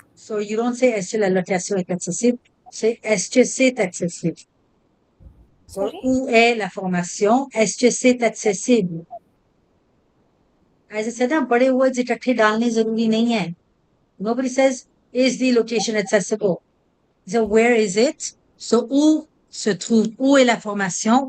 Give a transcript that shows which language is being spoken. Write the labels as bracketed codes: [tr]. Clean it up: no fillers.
[en] So you don't say [fr] est-ce que la location est accessible, c'est est-ce que c'est accessible. So, où est la formation? Est-ce que c'est accessible? [en] As I said, [hi] बड़े words इकट्ठे डालने जरूरी नहीं है. [en] Nobody says, is the location accessible? So where is it? [fr] So où se trouve, où est la formation?